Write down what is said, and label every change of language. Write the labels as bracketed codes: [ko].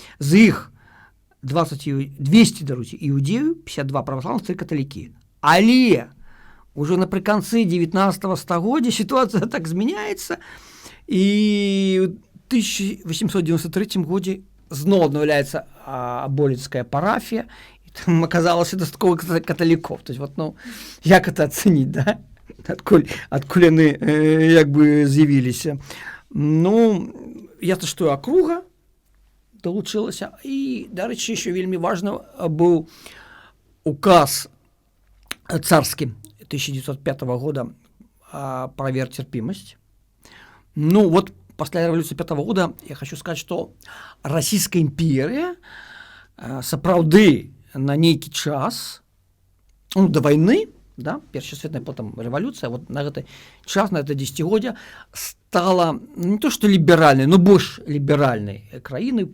[be] З іх 200 іудею, 52 праваслаўных, 3 каталікі. Але уже напрыканцы 19 стагоддзя сітуацыя так змяняецца, і ў 1893 годзе зноў аднаўляецца аболецкая парафія, і там аказалася дастаткова каталікоў. То есть, вот, ну, як это ацэніць, да? Адкуль яны як бы з'явіліся. Ну, ясна, што акруга долучылася. І, дарэчы, еще вельмі важны быў указ царскі 1905 года [ru] про веротерпимость. Ну, вот после революции 5 года я хочу сказать, что Российская империя [be] сапраўды на нейкі час, [ru] ну, до войны, да, Першая светная, потом революция, вот на этот час, на это десятигодие стала не то что либеральной, но больше либеральной краиной.